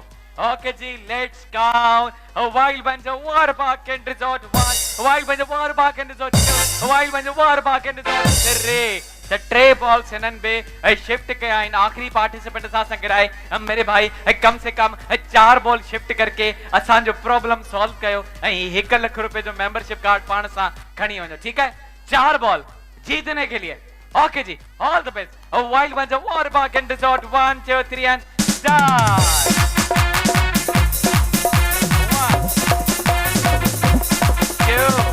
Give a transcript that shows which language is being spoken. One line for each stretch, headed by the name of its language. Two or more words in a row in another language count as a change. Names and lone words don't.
English: Okay जी, let's count. A wild bunch of water park and resort 1. A wild bunch of water park and resort 2. A wild bunch of water park and resort 3. The tray balls
Sindhi: हिनन बे शिफ्ट कया इन आखिरी पार्टिसिपेंट सां संगराए मेरे भाई कम से कम 4 बॉल शिफ्ट करके असां जो प्रॉब्लम सॉल्व कयो ऐं 1 लाख रुपए जो मेंबरशिप कार्ड पाण सां खणी वञो ठीक है
Urdu: ۴ بال جیتنے کے لیے
Sindhi: ओके जी
English: all the best
Sindhi: अ वाइल्ड बंच ऑफ वाटर पार्क एंड रिजॉर्ट 1 2 3
English: and start
Sindhi: 1 2